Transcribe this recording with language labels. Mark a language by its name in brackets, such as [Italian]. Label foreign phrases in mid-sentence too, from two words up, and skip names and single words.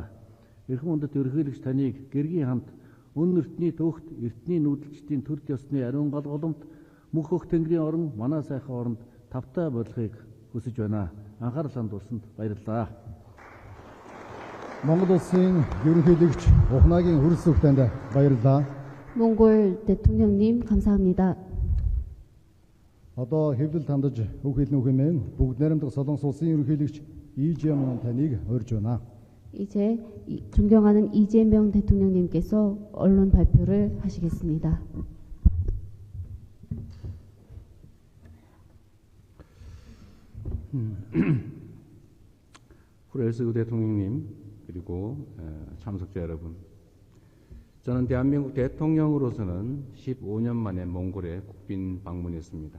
[Mongolian] Эрхэм хүндэт ерөнхийлөгч таныг гэргийн хамт өн эртний төвхт эртний нүүдэлчдийн төр ёсны ариун галголомт мөх өх тэнгэрийн орон манай сайхан оронд тавтай болохыг хүсэж байна. Анхаарал хандуулсанд баярлалаа. Монгол улсын ерөнхийлөгч Ухнагийн хүрэлц өгтөнд баярлалаа. [Korean] 몽골 대통령님 감사합니다. [Mongolian] Одоо хэвлэл хандаж үг хэлнэ хэмээн бүгд найрамдах Солонгос улсын ерөнхийлөгч 이재명 таныг урьж байна. [Korean] 이제 존경하는 이재명 대통령님께서 언론 발표를 하시겠습니다. 후레스 대통령님 그리고 참석자 여러분, 저는 대한민국 대통령으로서는 15년 만에 몽골에 국빈 방문했습니다.